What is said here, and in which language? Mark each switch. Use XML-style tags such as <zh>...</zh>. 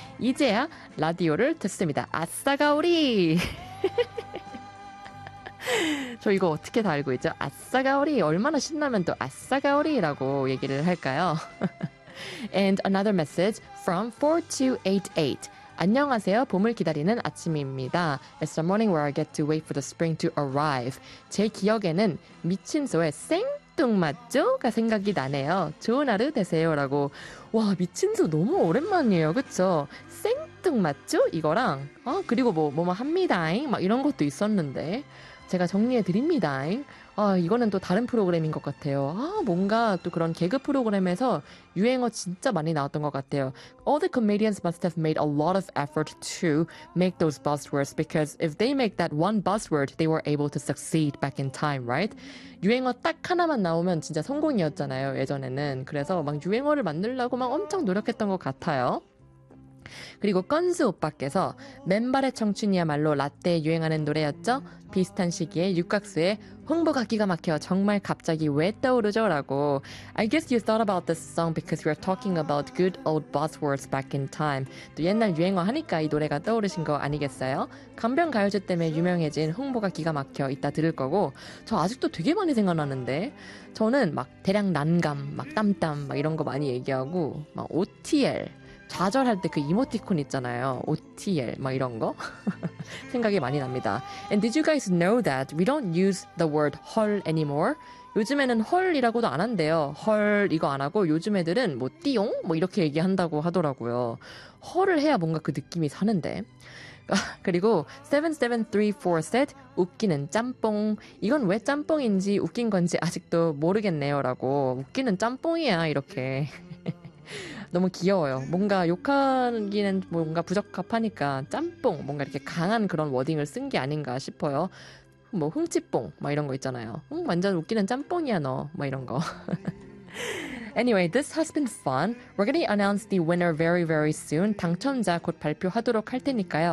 <ko>이제야 라디오를 듣습니다. 아싸가오리! 저 이거 어떻게 다 알고 있죠? 아싸가오리! 얼마나 신나면 또 아싸가오리라고 얘기를 할까요?</ko> <en>And another message from 4288.</en> <ko>안녕하세요. 봄을 기다리는 아침입니다.</ko> <en>It's the morning where I get to wait for the spring to arrive.</en> <ko>제 기억에는 미친 소의 생뚱맞죠?가 생각이 나네요. 좋은 하루 되세요. 라고 와 미친 소 너무 오랜만이에요. 그쵸? 생뚱맞죠? 이거랑 그리고 뭐 합니다잉? 막 이런 것도 있었는데 제가 정리해드립니다잉. 이거는 또 다른 프로그램인 것 같아요. 뭔가 또 그런 개그 프로그램에서 유행어 진짜 많이 나왔던 것 같아요.</ko> <en>All the comedians must have made a lot of effort to make those buzzwords because if they make that one buzzword, they were able to succeed back in time, right?</en> <ko>유행어 딱 하나만 나오면 진짜 성공이었잖아요, 예전에는. 그래서 막 유행어를 만들려고 막 엄청 노력했던 것 같아요. 그리고 건수 오빠께서 맨발의 청춘이야말로 라떼에 유행하는 노래였죠? 비슷한 시기에 육각수의 홍보가 기가 막혀 정말 갑자기 왜 떠오르죠?</ko> <en>라고 I guess you thought about this song because we were talking about good old buzzwords back in time.</en> <ko>또 옛날 유행어 하니까 이 노래가 떠오르신 거 아니겠어요? 간병 가요제 때문에 유명해진 홍보가 기가 막혀 이따 들을 거고 저 아직도 되게 많이 생각나는데 저는 막 대량 난감, 막 땀땀 막 이런 거 많이 얘기하고 막 OTL 좌절할 때 그 이모티콘 있잖아요. OTL 막 이런 거 생각이 많이 납니다.</ko> <en>And did you guys know that we don't use the word 헐 anymore?</en> <ko>요즘에는 헐이라고도 안 한대요. 헐 이거 안 하고 요즘 애들은 뭐 띠용 뭐 이렇게 얘기한다고 하더라고요. 헐을 해야 뭔가 그 느낌이 사는데. 그리고 7734 said 웃기는 짬뽕 이건 왜 짬뽕인지 웃긴 건지 아직도 모르겠네요 라고 웃기는 짬뽕이야 이렇게 너무 귀여워요. 뭔가 욕하기는 뭔가 부적합하니까 짬뽕, 뭔가 이렇게 강한 그런 워딩을 쓴 게 아닌가 싶어요. 뭐 흥치뽕, 막 이런 거 있잖아요. 완전 웃기는 짬뽕이야 너, 막 이런 거.</ko> <en>Anyway, this has been fun. We're going to announce the winner very, very soon.</en> <ko>당첨자 곧 발표하도록 할 테니까요.</ko>